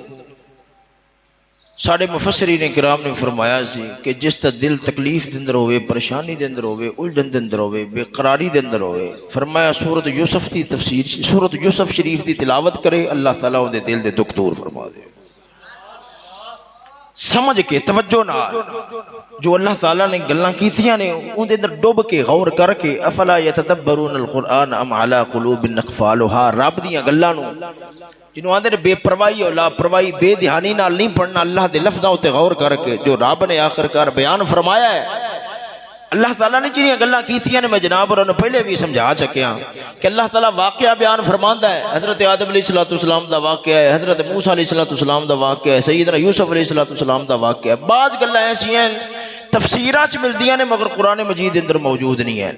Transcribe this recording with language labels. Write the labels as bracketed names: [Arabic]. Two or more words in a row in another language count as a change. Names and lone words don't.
[Punjabi] ساڑھے مفسرین کرام نے فرمایا سی کہ جس تا دل تکلیف دے اندر ہوئے، پریشانی دے اندر ہوئے، الجھن دے اندر ہوئے، بے قراری دے اندر ہوئے، فرمایا سورت یوسف دی تفسیر، سورت یوسف شریف دی تلاوت کرے، اللہ تعالیٰ ان دے دل دے دکھ دور فرما دے۔ سمجھ کے توجہ نہ جو اللہ تعالیٰ نے گلاں کیتیاں نے ان دے اندر ڈوب کے غور کر کے [Arabic] افلا یتدبرون القرآن ام علی قلوب اقفالھا، [Punjabi] رب دیاں گلاں نو جنہوں آندے نے بے پرواہی اور لاپرواہی بے دھیانی نال نہیں پڑھنا، اللہ دے لفظاں تے غور کر کے جو رب نے آخر کار بیان فرمایا ہے۔ اللہ تعالیٰ نے جنہیں گلاں کیتیاں نے میں جناب اور انہوں پہلے بھی سمجھا چکیا کہ اللہ تعالیٰ واقعہ بیان فرماندہ ہے۔ حضرت آدم [Arabic] علیہ السلام [Punjabi] دا واقعہ ہے، حضرت موسیٰ [Arabic] علیہ السلام [Punjabi] دا واقعہ ہے، سیدنا یوسف [Arabic] علیہ السلام [Punjabi] دا واقعہ ہے۔ بعض گلاں ایسی ہیں تفسیرات ملدیاں نے مگر قرآن مجید اندر موجود نہیں ہے۔